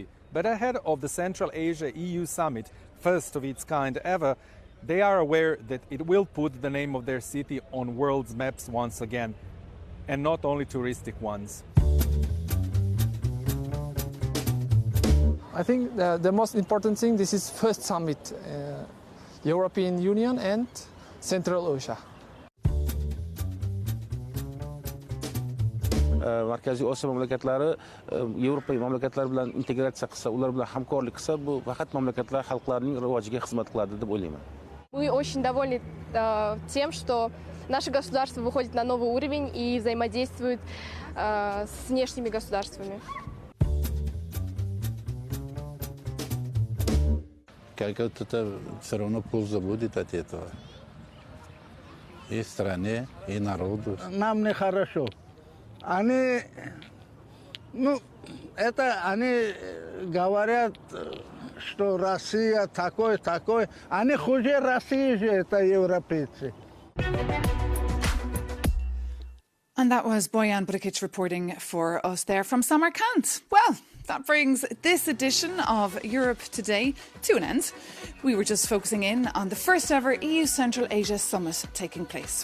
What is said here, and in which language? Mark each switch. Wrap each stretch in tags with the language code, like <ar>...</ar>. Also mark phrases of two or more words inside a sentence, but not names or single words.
<en>But ahead of the Central Asia EU Summit, first of its kind ever, they are aware that it will put the name of their city on world's maps once again, and not only touristic ones. I think the most important thing, this is first summit, European Union and Central Asia.</en> <uz>Markaziy Osiyo mamlakatlari Yevropa mamlakatlari bilan integratsiya qilsa, ular bilan hamkorlik qilsa, bu faqat mamlakatlar xalqlarining rivojiga xizmat qiladi deb o'ylayman.</uz> <ru>Мы очень довольны тем, что наше государство выходит на новый уровень и взаимодействует с внешними государствами. Это все равно польза будет от этого. И стране, и народу. Нам нехорошо. Они говорят, что Россия такой. Они хуже России же, это европейцы.</ru> <en>And that was Bojan Bricic reporting for us there from Samarkand. Well, that brings this edition of Europe Today to an end. We were just focusing in on the first ever EU Central Asia Summit taking place.</en>